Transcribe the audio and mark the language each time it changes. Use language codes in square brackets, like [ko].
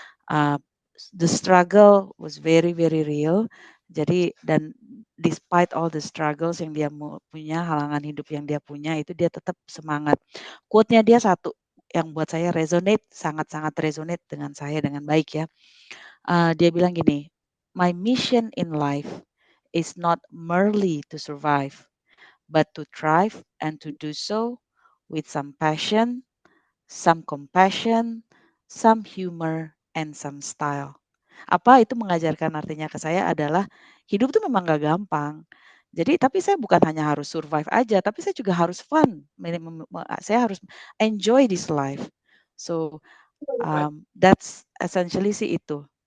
[en] Uh, the struggle was very very real. [id] Jadi dan [en] despite all the struggles [id] yang dia punya, halangan hidup yang dia punya, itu dia tetap semangat. Quote-nya dia satu yang buat saya resonate, sangat-sangat resonate dengan saya dengan baik ya. Dia bilang gini, [en] my mission in life is not merely to survive, but to thrive and to do so with some passion, some compassion, some humor, and some style. [id] Apa itu mengajarkan artinya ke saya adalah hidup tuh memang gak gampang. Jadi tapi saya bukan hanya harus survive aja, tapi saya juga harus fun. Saya harus [en] enjoy this life. So that's essentially [id] sih itu.